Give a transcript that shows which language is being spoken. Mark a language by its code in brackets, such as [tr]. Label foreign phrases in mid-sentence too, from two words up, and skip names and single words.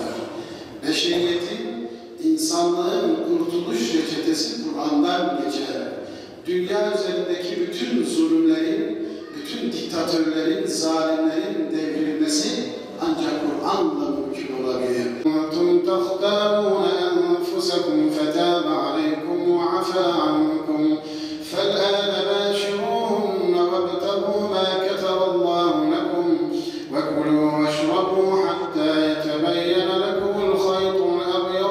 [tr] Beşeriyetin, insanlığın kurtuluş reçetesi Kur'an'dan geçer. Dünya üzerindeki bütün zulümlerin, bütün diktatörlerin, zalimlerin devrilmesi ancak Kur'an'la mümkün olabilir. [ar] وَاَنْتُمْ تَخْتَارُونَ أَنْفُسَكُمْ فَتَابَ عَلَيْكُمْ وَعَفَا عَنْكُمْ فَالْآنَ بَاشِرُوهُنَّ وَابْتَغُوا مَا كَتَبَ اللَّهُ لَكُمْ وَكُلُوا وَاشْرَبُوا حَتَّى يَتَبَيَّنَ لَكُمُ الْخَيْطُ الْأَبْيَضُ